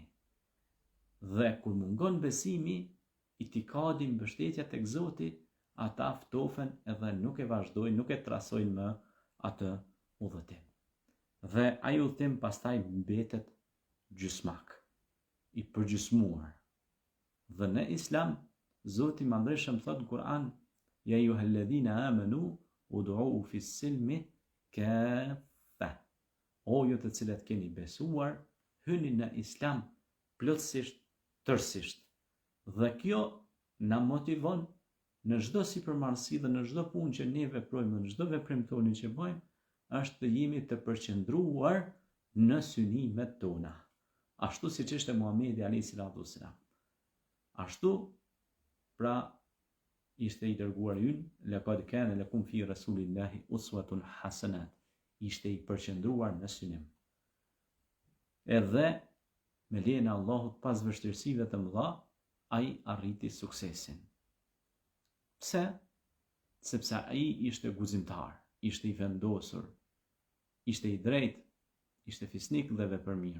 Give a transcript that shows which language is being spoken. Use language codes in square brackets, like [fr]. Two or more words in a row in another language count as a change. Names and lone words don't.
[sq] Dhe kur mungon besimi, itikadi, mbështetja tek Zoti, ata ftofen edhe nuk e vazhdojnë, nuk e trasojnë më atë udhëtim. Dhe ai udhëtim pastaj mbetet gjysmak, i përgjysmuar. Dhe në Islam, Zoti i Madhreshëm thot në Kur'an: [ar] "يا أيها الذين آمنوا ادخلوا في السلم كافة." [sq] O ju të cilët keni besuar, hyni në Islam plotësisht, tërësisht. Dhe kjo na motivon në çdo sipërmarrësi dhe në çdo punë që ne veprojmë, në çdo veprim tonë që bëjmë, është të jemi të përqendruar në synimet tona. Ashtu siç ishte Muhamedi [ar] عليه السلام. [sq] Ashtu pra ishte i dërguar ynë, [ar] لقد كان لكم في رسول الله أسوة حسنة. [sq] Ishte i përqendruar në synim. Edhe me lejen e Allahut, pas vështirësive të mëdha, ai arriti suksesin. Pse? Sepse ai ishte guzimtar, ishte i vendosur, ishte i drejtë, ishte fisnik dhe vepërmirë.